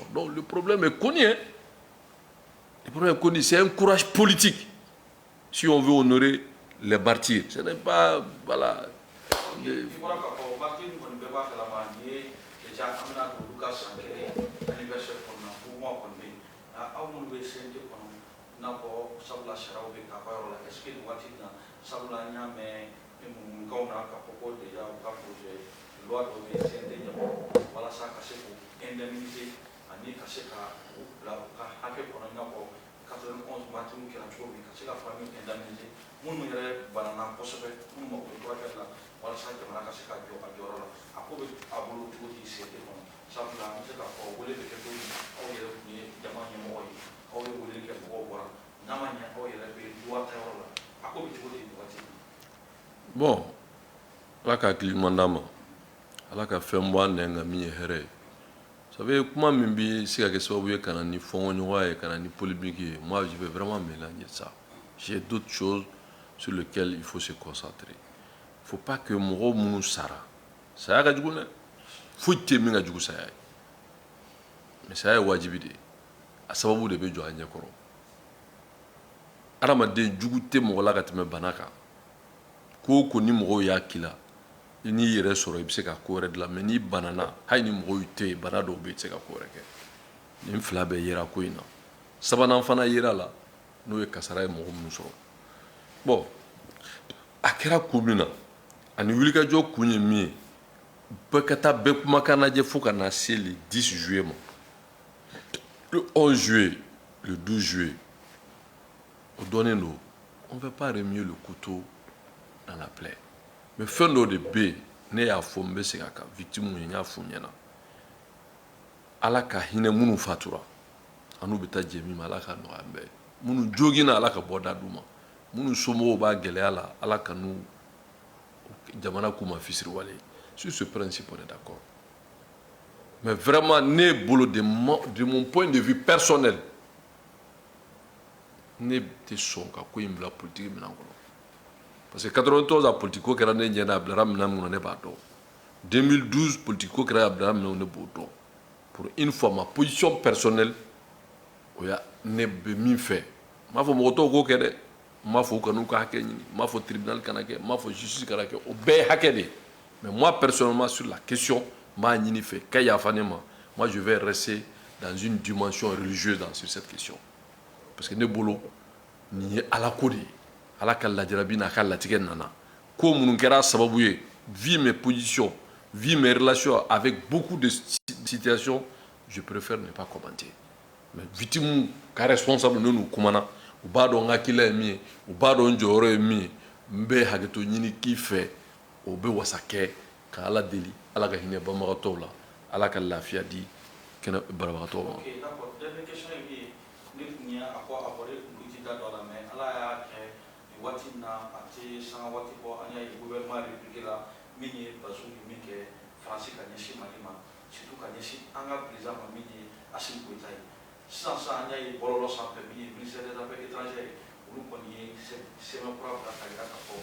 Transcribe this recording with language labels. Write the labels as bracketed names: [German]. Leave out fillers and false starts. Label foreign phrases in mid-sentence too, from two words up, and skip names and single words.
[French] Donc le problème est connu. Le problème est connu, c'est un courage politique. Si on veut honorer les martyrs, ce n'est pas, voilà. [Bambara] sankere anniversaire kɔnɔna mouvement kɔni bɛ yen aw minnu bɛ CNT kɔnɔ i n'a fɔ sabula sariyaw bɛ k'a ka yɔrɔ la [French] est ce que [Bambara] nin waati in na sabula an y'a mɛn munumnukaw na k'a fɔ ko déjà u ka [French] projet loi [Bambara] dɔ bɛ CNT ɲɛkɔrɔ walasa ka se k'u indemniser ani ka se ka u bila u ka hakɛ kɔnɔ i n'a fɔ 91 martyrs kɛra cogo min ka se ka [French] famille indemniser [Bambara] minnu yɛrɛ banana kosɛbɛ minnu mako bɛ furakɛli la walasa jamana ka se ka jɔ a jɔyɔrɔ la a ko bɛ a bolo cogo di CNT kɔnɔ sabula an bɛ se k'a fɔ wele bɛ kɛ cogo min aw yɛrɛ tun ye jama ɲɛmɔgɔ ye aw ye wele kɛ mɔgɔw bɔra n'a ma ɲɛ aw yɛrɛ bɛ loi ta yɔrɔ la a ko bɛ cogo di nin waati in na. Bon, ala ka hakili ɲuman d'an ma ala ka fɛn bɔ an nɛn kan min ye hɛrɛ ye. [French] Vous savez, [Bambara] kuma min bɛ se ka kɛ sababu ye ka na ni fɔnkɔɲɔgɔnya ye ka na ni polémique ye, [French] moi je vais vraiment mélanger ça. J'ai d'autres choses sur lesquelles il faut se concentrer. Il ne faut pas que [Bambara] mɔgɔw minnu sara saya ka jugu dɛ foyi tɛ min ka jugu saya ye mais saya ye wajibi de ye a sababu de bɛ jɔ a ɲɛkɔrɔ adamaden jugu tɛ mɔgɔ la ka tɛmɛ bana kan ko o ko ni mɔgɔw y'a k'i la i n'i yɛrɛ sɔrɔ i bɛ se ka ko wɛrɛ dilan mais n'i banana hali ni mɔgɔw tɛ yen bana dɔw bɛ yen i tɛ se ka ko wɛrɛ kɛ nin fila bɛɛ yera ko in na sabanan fana yera la n'o ye kasara ye mɔgɔ minnu sɔrɔ bon a kɛra ko min na ani wulikajɔ kun ye min ye bɛɛ ka taa bɛɛ kumakan lajɛ fo ka na se [French] le 10 juillet [Bambara] ma le [French] 11 juillet le 12 juillet [Bambara] o dɔnnen don [French] on ne veut pas remuer le couteau dans la plaie mais [Bambara] fɛn dɔw de bɛ yen ne y'a fɔ n bɛ segin a kan victime ye n y'a f'u ɲɛna ala ka hinɛ minnu fatura an n'u bɛ taa jɛ min ma ala ka nɔgɔya an bɛɛ ye minnu jogina ala ka bɔ da d'u ma minnu somɔgɔw b'a gɛlɛya la ala ka n'u jamana k'u ma fisiriwale [French] sur ce principe on est d'accord mais vraiment [Bambara] ne bolo [French] de mon point de vue personnel [Bambara] ne tɛ sɔn ka ko in bila politique minan kɔnɔ [French] parce que [Bambara] 93 a politique ko kɛra ne ɲɛ na a bilara minan min kɔnɔ ne b'a dɔn 2012 politique ko kɛra a bilara minan ne b'o dɔn [French] pour une fois ma position personnelle [Bambara] o ya ne bɛ min fɛ n m'a fɔ mɔgɔ tɔw k'o kɛ dɛ n m'a fɔ u kan'u ka hakɛ ɲini n m'a fɔ tribunal kana kɛ n m'a fɔ justice kana kɛ o bɛɛ ye hakɛ de ye [French] mais moi personnellement sur la question [Bambara] n b'a ɲini fɛ ka yafa ne ma [French] moi je vais rester dans une dimension religieuse sur cette question parce que [Bambara] ne bolo nin ye ala ko de ye ala ka lajarabi n'a ka latigɛ nana ko minnu kɛra sababu ye [French] vu mes positions vu mes relations avec beaucoup de situations je préfère ne pas commenter mais [Bambara] victime ka responsable n'u kumana u b'a dɔn n ka hakilila ye min ye u b'a dɔn n jɔyɔrɔ ye min ye n bɛ hakɛto ɲini k'i fɛ o bɛ wasa kɛ ka ala deli ala ka hinɛ banbagatɔw la ala ka lafiya di kɛnɛ banabagatɔw ma. [French] Ok, d'accord. Dernière question est que [Bambara] ne tun ye a ko abordé kun ti da dɔ la mais ala y'a kɛ nin waati in na a tɛ sanga waati bɔ an y'a ye gouvernement république la min ye Bazoum ye min kɛ Faransi ka ɲɛsin Mali ma surtout ka ɲɛsin an ka président ma min ye Assimi Goïta ye sisan an y'a ye bɔlɔlɔ sanfɛ min ye [French] ministère des affaires étrangères [Bambara] olu kɔni ye sɛbɛn kura bila ka yira k'a fɔ